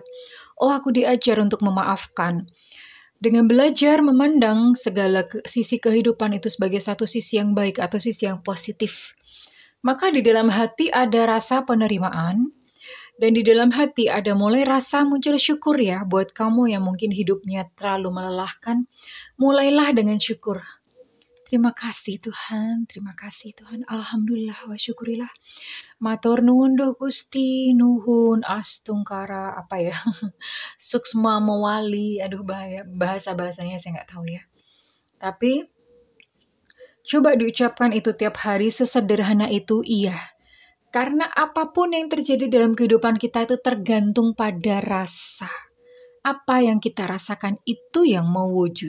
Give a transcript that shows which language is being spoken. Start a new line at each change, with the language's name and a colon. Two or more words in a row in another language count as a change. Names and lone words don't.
Indonesian: Oh, aku diajar untuk memaafkan. Dengan belajar memandang segala sisi kehidupan itu sebagai satu sisi yang baik atau sisi yang positif, maka di dalam hati ada rasa penerimaan. Dan di dalam hati ada mulai rasa muncul syukur ya buat kamu yang mungkin hidupnya terlalu melelahkan. Mulailah dengan syukur. Terima kasih Tuhan,
Arabic: Alhamdulillah wa syukurilah.
Javanese: Matur nuwun doh Gusti, nuhun astungkara,
Indonesian: apa ya,
Balinese: suksma mewali,
Indonesian: aduh bahasa-bahasanya saya nggak tahu ya. Tapi coba diucapkan itu tiap hari, sesederhana itu iya. Karena apapun yang terjadi dalam kehidupan kita itu tergantung pada rasa. Apa yang kita rasakan itu yang mewujud.